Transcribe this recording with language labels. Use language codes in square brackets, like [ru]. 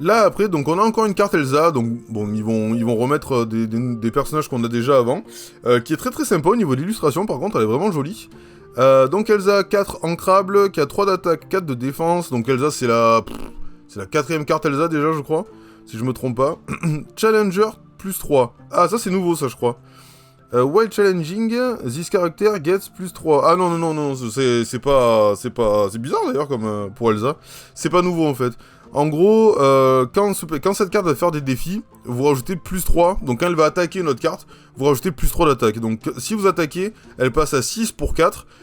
[fr] Là après, donc on a encore une carte Elsa, donc bon, ils vont remettre des personnages qu'on a déjà avant, qui est très sympa au niveau de l'illustration, par contre elle est vraiment jolie. Donc Elsa, 4 ancrable, qui a 3 d'attaque, 4 de défense, donc Elsa c'est la 4ème carte Elsa déjà je crois, si je me trompe pas. Challenger, +3. Ah ça c'est nouveau ça je crois. [en] While challenging, this character gets +3. [fr] Ah non, c'est bizarre d'ailleurs comme pour Elsa. C'est pas nouveau en fait. En gros, quand cette carte va faire des défis, vous rajoutez +3. Donc quand elle va attaquer notre carte, vous rajoutez +3 d'attaque. Donc si vous attaquez, elle passe à 6 pour 4.